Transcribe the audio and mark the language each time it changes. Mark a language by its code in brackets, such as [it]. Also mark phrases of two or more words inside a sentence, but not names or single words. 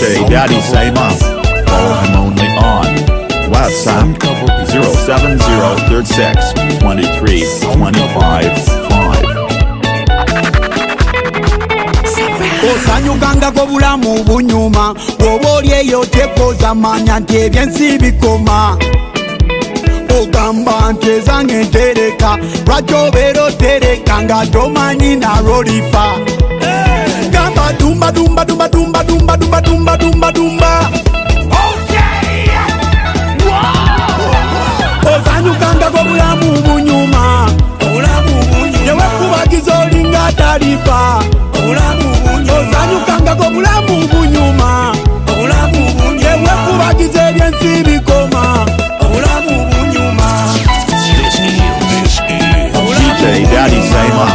[en] Daddy Say Mom. Follow him only on WhatsApp 070362325. [lg] Osanyukangako bulamu bunyuma bw'oba oli eyo tekoza manya nti ebyensi bikoma ogamba nti ezange ntereka lwaki obeera otereka nga tomanyi nalwo lifa gamba dumba dumba dumba dumba dumba dumba dumba dumba dumba osanyukangako bulamu bunyuma newekubagiza olinga talifa osanyukangako bulamu bunyuma newekubagiza ebyensi bikoma [en] DJ Daddy Say Mom.